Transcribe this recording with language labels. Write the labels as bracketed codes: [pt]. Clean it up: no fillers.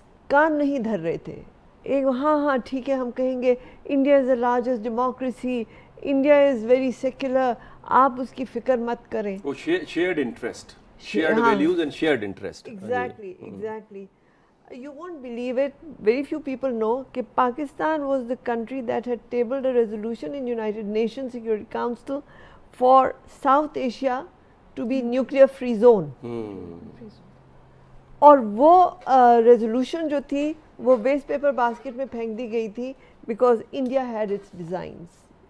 [ur] کان نہیں دھر رہے تھے. ایک ہاں ٹھیک ہے, ہم کہیں گے [en] India is the largest democracy, India is very secular, [ur] آپ اس کی فکر مت کریں. [en] وہ shared interest, shared values and shared interest. Exactly. You won't believe it, very few people know کہ Pakistan was the country that had tabled a resolution in United Nations Security Council for South Asia to be nuclear free zone. [ur] اور وہ resolution جو تھی وہ waste paper basket میں پھینک دی گئی تھی [en] because India had its designs.